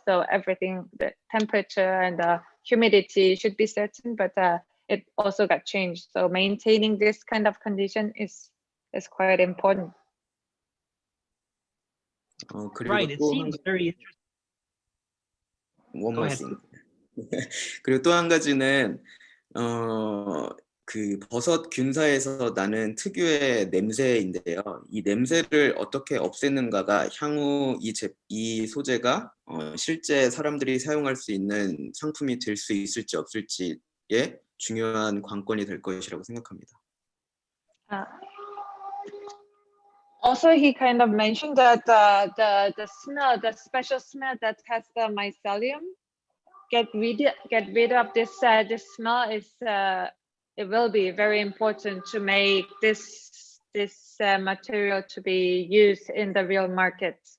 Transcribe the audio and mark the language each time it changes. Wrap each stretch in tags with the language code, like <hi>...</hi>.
<en>So everything, the temperature and the humidity should be certain, but it also got changed. So maintaining this kind of condition is quite important. Right, it seems very interesting. One more thing.</en> <ko>그리고 또 한 가지는 그 버섯 균사에서 나는 특유의 냄새인데요. 이 냄새를 어떻게 없애는가가 향후 이 소재가 실제 사람들이 사용할 수 있는 상품이 될 수 있을지 없을지의 중요한 관건이 될 것이라고 생각합니다.</ko> <en>Also, he kind of mentioned that the smell, the special smell that has the mycelium, get rid of this smell is it will be very important to make this material to be used in the real market.</en>